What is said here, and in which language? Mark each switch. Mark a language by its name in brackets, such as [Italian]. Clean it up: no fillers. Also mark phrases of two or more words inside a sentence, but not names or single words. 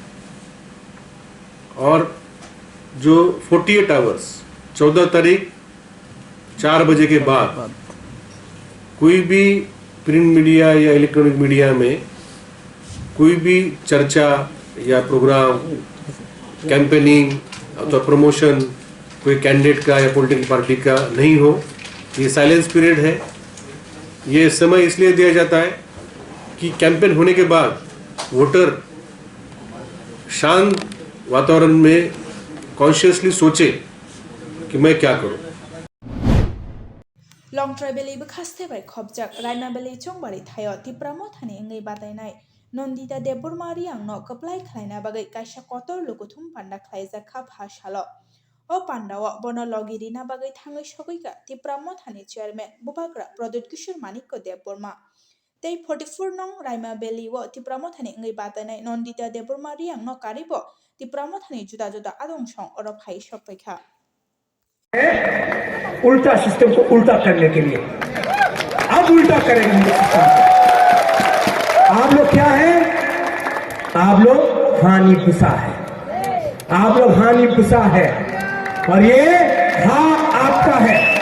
[Hindi] और जो 48 आवर्स 14 तारीख 4 बजे के बाद कोई भी [English] print media [Hindi] या [English] electronic media [Hindi] में कोई भी चर्चा या प्रोग्राम, कैंपेनिंग अथवा प्रमोशन कोई कैंडिडेट का या [English] political party [Hindi] का नहीं हो। ये [English] silence period [Hindi] है। ये समय इसलिए दिया जाता है कि कैंपेन होने के बाद वोटर शांत वातावरण में कॉन्शियसली सोचे कि मैं क्या करूं। [Kok Borok] लं ट्राइबेली बखास्ते बाय खबजाक रायमाबेली चंबारि थायो तिप्रामो थानि इंगै बादायनाय नन्दिता देबबरमारि आंनो कप्लाय खालायना बागै कायसा कतर लुकुथुम पान्दा खालायजाखा भासालो ओ पान्दाव बनलगिरिना बागै थाङै सगैगा तिप्रामो थानि चेयरमैन बुबाग्रा प्रदुत किशोर मानिक्य देबबरमा तै 44 नं रायमाबेली व तिप्रामो थानि इंगै बादायनाय नन्दिता देबबरमारि आंनो कारिबो तिप्रामो थानि जुदा जुदा आदंसं और फाइ सकैखा [Hindi] उल्टा सिस्टम को उल्टा करने के लिए अब उल्टा करेंगे। आप लोग क्या है? आप लोग हानि पुसा है, आप लोग हानि पुसा है और ये हाँ आपका है।